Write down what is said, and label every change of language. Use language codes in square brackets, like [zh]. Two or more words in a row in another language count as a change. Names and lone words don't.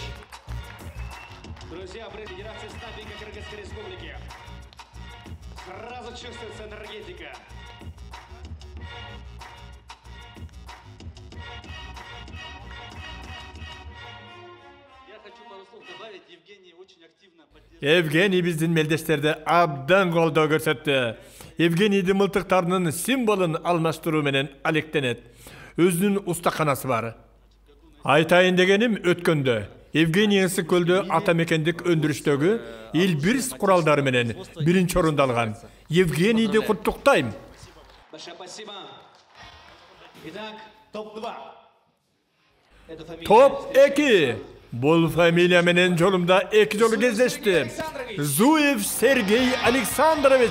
[ru] Друзья, Федерации снайпинга Кыргызской Республики. Сразу чувствуется энергетика. Я хочу пару слов добавить. Евгений очень активно поддерживает. [ky] Евгений биздин мелдештерди абдан колдоо көрсөттү. Евгенийдин мылтыктарынын символун алмаштыруу менен алектенет. Өзүнүн устаканасы бар. Айтайын дегеним өткөндө Евгений Ысык көлдө атамекендик өндүрүштөгү Элбирс куралдары менен биринчи орунду алган. Евгенийди куттуктайм. [ru] Большое спасибо. Итак, топ-2. [ky] Топ 2. Бул фамилия менен жолумда 2 жолу кездешти. Зуев Сергей Александрович.